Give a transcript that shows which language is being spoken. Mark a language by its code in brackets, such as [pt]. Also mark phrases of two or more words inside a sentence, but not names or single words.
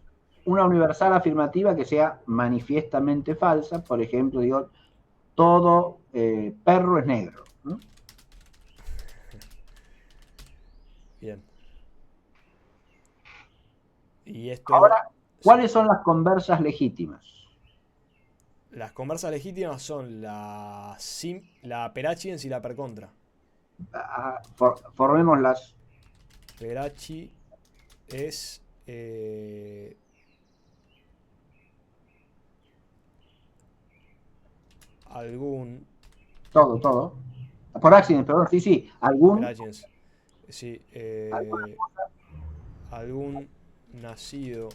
[es] una universal afirmativa que sea manifiestamente falsa, por ejemplo, digo, todo perro es negro, ¿no? Bien. Y esto, Ahora, sí. ¿cuáles son las conversas legítimas? Las conversas legítimas son la perachidens y la percontra. Formémoslas. Perachi es algún. Todo. Por accidente, perdón, sí, sí. Perachidens. Sí, algún nacido.